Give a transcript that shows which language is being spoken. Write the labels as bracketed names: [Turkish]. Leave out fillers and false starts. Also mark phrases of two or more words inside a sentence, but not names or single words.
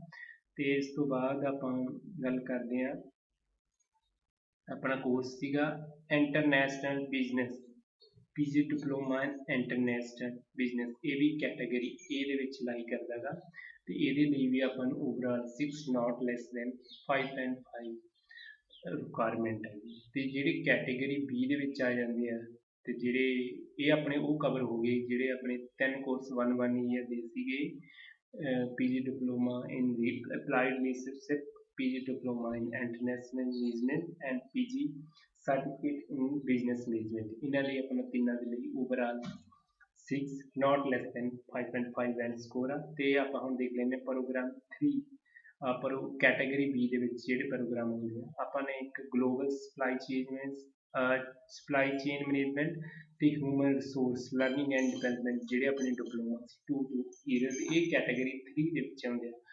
[Punjabi] ਤੇ ਇਸ ਤੋਂ ਬਾਅਦ ਆਪਾਂ ਗੱਲ ਕਰਦੇ ਹਾਂ ਆਪਣਾ ਕੋਰਸ ਸੀਗਾ ਇੰਟਰਨੈਸ਼ਨਲ ਬਿਜ਼ਨਸ ਪੀਜੀ ਡਿਪਲੋਮਾ ਇੰਟਰਨੈਸ਼ਨਲ ਬਿਜ਼ਨਸ ਇਹ ਵੀ ਕੈਟਾਗਰੀ ਏ ਦੇ ਵਿੱਚ ਲਾਈ ਕਰਦਾ ਗਾ ਤੇ ਇਹਦੇ ਲਈ ਵੀ ਆਪਾਂ ਨੂੰ [English] overall 6 not less than 5.5 requirement [Punjabi] ਹੈ। ਤੇ ਜਿਹੜੇ ਕੈਟਾਗਰੀ ਬੀ ਦੇ ਵਿੱਚ ਆ ਜਾਂਦੇ ਆ ਤੇ ਜਿਹੜੇ ਇਹ ਆਪਣੇ ਉਹ ਕਵਰ ਹੋ ਗਏ ਜਿਹੜੇ ਆਪਣੇ 3 ਕੋਰਸ 1 ਈਅਰ ਦੇ ਸੀਗੇ ਪੀਜੀ ਡਿਪਲੋਮਾ ਇਨ ਅਪਲਾਈਡ ਲੀਡਰਸ਼ਿਪ PG diploma in international management and PG certificate in business management ਇਹਨਾਂ ਲਈ ਆਪਣਾ ਤਿੰਨਾਂ ਦੇ ਲਈ [English] overall 6 not less than 5.5 band score [Punjabi] ਆ। ਤੇ ਆਪਾਂ ਹੁਣ ਦੇਖ ਲੈਂਦੇ ਪ੍ਰੋਗਰਾਮ 3 ਪਰ ਕੈਟਾਗਰੀ ਬੀ ਦੇ ਵਿੱਚ ਜਿਹੜੇ ਪ੍ਰੋਗਰਾਮ ਹੁੰਦੇ ਆ ਆਪਾਂ ਨੇ ਇੱਕ ਗਲੋਬਲ ਸਪਲਾਈ ਚੇਨ ਮੈਨੇਜਮੈਂਟ ਤੇ ਹਿਊਮਨ ਰਿਸੋਰਸ ਲਰਨਿੰਗ ਐਂਡ ਡਿਵੈਲਪਮੈਂਟ ਜਿਹੜੇ ਆਪਣੇ [English] diploma 2 year [Punjabi] ਇਹ ਕੈਟਾਗਰੀ 3 ਦੇ ਵਿੱਚ ਆਉਂਦੇ ਆ।